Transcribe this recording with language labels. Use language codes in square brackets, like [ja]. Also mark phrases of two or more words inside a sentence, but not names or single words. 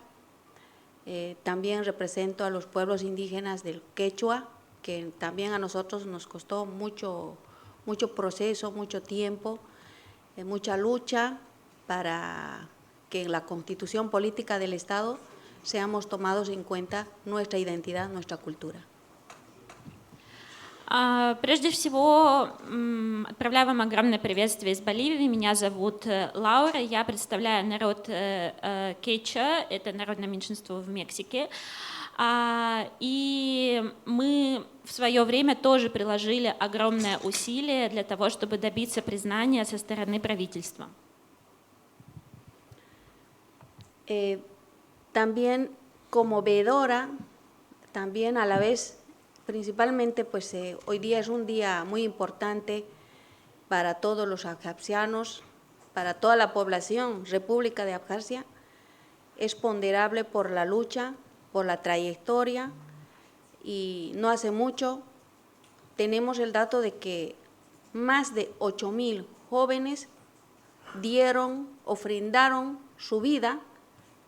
[es] También represento a los pueblos indígenas del Quechua, que también a nosotros nos costó mucho proceso, mucho tiempo, mucha lucha para que en la constitución política del Estado seamos tomados en cuenta nuestra identidad, nuestra cultura. [ru] Прежде всего, отправляю вам огромное приветствие из Боливии. Меня зовут Лаура, я представляю народ Кеча, это народное меньшинство в Мексике. И мы в свое время тоже приложили огромное усилие для того, чтобы добиться признания со стороны правительства. [es] También como veedora, también a la vez, principalmente pues hoy día es un día muy importante para todos los abjasianos, para toda la población República de Abjasia, es ponderable por la lucha, por la trayectoria, y no hace mucho tenemos el dato de que más de 8,000 jóvenes ofrendaron su vida